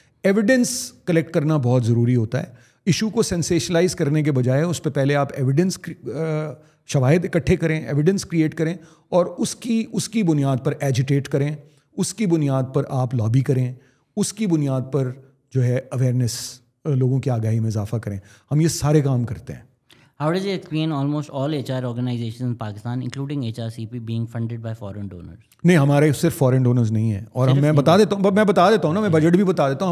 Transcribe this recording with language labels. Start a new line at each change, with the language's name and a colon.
Urdu: Evidence collect کرنا بہت ضروری ہوتا ہے. ایشو کو سینسیشنلائز کرنے کے بجائے اس پہ پہلے آپ ایویڈنس شواہد اکٹھے کریں, ایویڈنس کریٹ کریں, اور اس کی بنیاد پر ایجیٹیٹ کریں, اس کی بنیاد پر آپ لابی کریں, اس کی بنیاد پر جو ہے اویئرنیس لوگوں کی آگاہی میں اضافہ کریں. ہم یہ سارے کام کرتے ہیں.
English: How does it explain almost all HR organizations in Pakistan, including HRCP, being funded by foreign donors?
Urdu: نہیں, ہمارے صرف فورن ڈونرز نہیں ہیں, اور میں بتا دیتا ہوں نا, میں بجٹ بھی بتا دیتا ہوں.